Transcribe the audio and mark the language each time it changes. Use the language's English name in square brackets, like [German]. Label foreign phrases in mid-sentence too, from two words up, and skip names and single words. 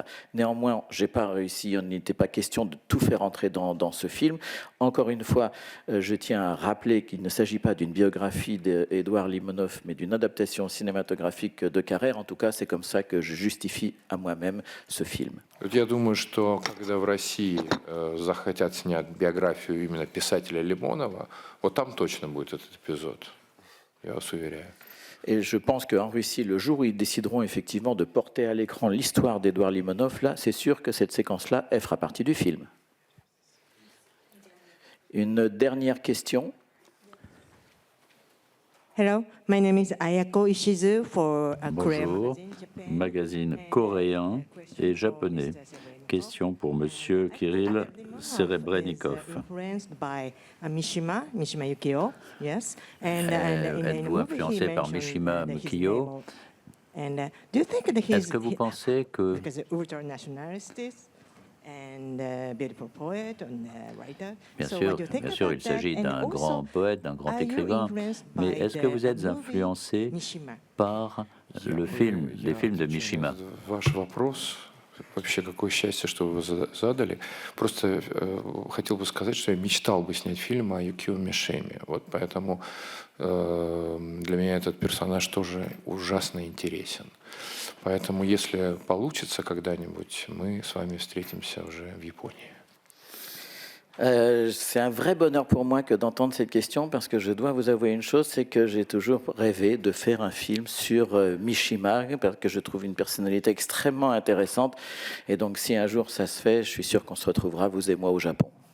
[French] Néanmoins, je n'ai pas réussi. Il n'était pas question de tout faire entrer dans ce film. Encore une fois, je tiens à rappeler qu'il ne s'agit pas d'une biographie d'Édouard Limonov, mais d'une adaptation cinématographique de Carrère. En tout cas, c'est comme ça que je justifie à moi-même ce film. [Russian] Я думаю, что когда в России захотят снять биографию именно писателя Лимонова, вот там точно будет этот эпизод. Я вас уверяю. [French] Et je pense qu'en Russie, le jour où ils décideront effectivement de porter à l'écran l'histoire d'Édouard Limonov, là, c'est sûr que cette séquence-là, elle fera partie du film. Une dernière question. [English] Hello, my name is Ayako Ishizu for a [French] Bonjour, magazine coréen et japonais. Question pour Monsieur Kirill Serebrennikov. Êtes-vous influencé par Mishima Mukio? Est-ce que vous pensez que... Bien sûr, il s'agit d'un grand poète, d'un grand écrivain, mais est-ce que vous êtes influencé par les films de Mishima? [Russian] Вообще, какое счастье, что вы задали. Просто хотел бы сказать, что я мечтал бы снять фильм о Юкио Мишиме. Вот поэтому для меня этот персонаж тоже ужасно интересен. Поэтому, если получится когда-нибудь, мы с вами встретимся уже в Японии. [French] C'est un vrai bonheur pour moi que d'entendre cette question parce que je dois vous avouer une chose, c'est que j'ai toujours rêvé de faire un film sur Mishima parce que je trouve une personnalité extrêmement intéressante et donc si un jour ça se fait, je suis sûr qu'on se retrouvera, vous et moi, au Japon.